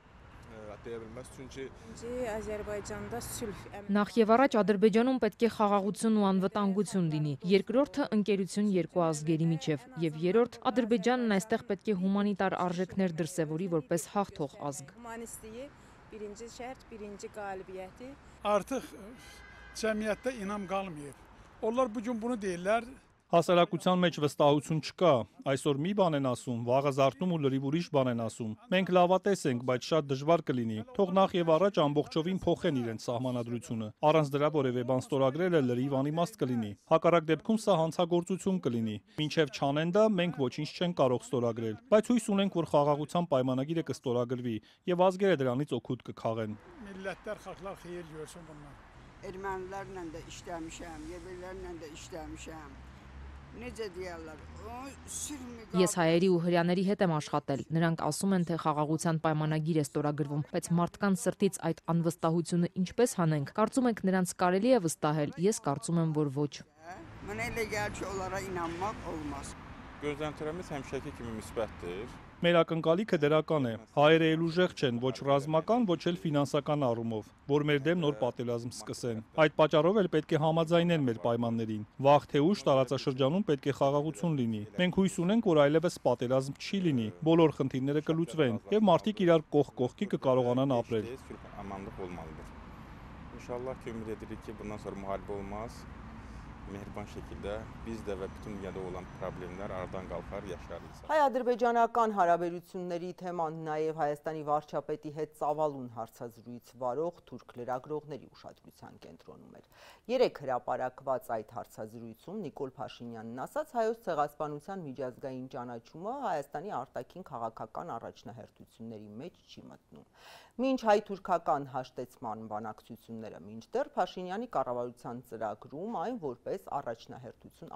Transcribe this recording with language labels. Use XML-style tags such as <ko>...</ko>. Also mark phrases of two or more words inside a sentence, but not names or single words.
<hy>Նախ եւ առաջ Ադրբեջանում պետք է խաղաղություն ու անվտանգություն լինի։ Երկրորդը ընկերություն երկու ազգերի միջև եւ երրորդ Ադրբեջանն այստեղ պետք է հումանիտար արժեքներ դրսևորի որպես հաղթող ազգ։</hy> <az>Artıq cəmiyyətdə inam qalmayıb. Onlar bu gün bunu deyirlər.</az> <hy>Հասարակության մեջ վստահություն չկա, այսօր մի բան են ասում, վաղը զարթնում ու լրիվ ուրիշ բան են ասում։ Մենք լավատես ենք, բայց շատ դժվար կլինի։ Թող նախ եւ առաջ ամբողջովին փոխեն իրենց սահմանադրությունը։ Առանց դրա որևէ բան ստորագրելը լրիվ անիմաստ կլինի։ Հակառակ դեպքում սա հանցագործություն կլինի։ Մինչեւ չանեն դա, մենք ոչինչ չենք կարող ստորագրել։ Բայց հույս ունենք, որ խաղաղության պայմանագիրը կստորագրվի եւ ազգերը դրանից օգուտ կքաղեն։</hy> <az>Millətlər, xalqlar xeyir görsün bunlar. Ermənilərlə də işləmişəm, yerlilərlə də işləmişəm. Necə deyirlər?</az> <hy>Ես հայերի ու հրյաների հետ եմ աշխատել։ Նրանք ասում են, թե խաղաղության պայմանագիր է ստորագրվում, բայց մարդկանց սրտից այդ անվստահությունը ինչպես հանենք։ Կարծում եք նրանց կարելի է վստահել։ Ես կարծում եմ, որ ոչ։</hy> <az>Mənə elə gəlir ki, onlara inanmaq olmaz։ Gözləntilərimiz həmişəki kimi müsbətdir։</az> <hy>Մեր ակնկալիքը դրական է։ Հայերը էլ ուժեղ չեն, ոչ ռազմական, ոչ էլ ֆինանսական առումով, որ մեր դեմ նոր պատերազմ սկսեն։ Այդ պատճառով էլ պետք է համաձայնեն մեր պայմաններին։ Վաղ թե ուշ տարածաշրջանում պետք է խաղաղություն լինի։ Մենք հույս ունենք, որ այլևս պատերազմ չի լինի, բոլոր խնդիրները կլուծվեն եւ մարդիկ իրար կողք կողքի կկարողանան ապրել։</hy> <az>İnşallah ki ümid edirik ki bundan sonra müharibə olmaz. Mehriban şəkildə bizdə və bütün dünyada olan problemlər aradan qalxar, yaşarız.</az> <hy>Հայ-ադրբեջանական հարաբերությունների թեման նաև Հայաստանի վարչապետի հետ ծավալուն հարցազրույց վարող թուրք լրագրողների ուշադրության կենտրոնում էր։ Երեք հրապարակված այդ հարցազրույցում Նիկոլ Փաշինյանն ասաց, հայոց ցեղասպանության միջազգային ճանաչումը Հայաստանի արտաքին քաղաքական առաջնահերթությունների մեջ չի մտնում։ Մինչ հայ-թուրքական հաշտեցման բանակցությունները մինչդեռ Փաշինյանի կառավարության ծրագրում այն որպես առաջնահերթություն</hy>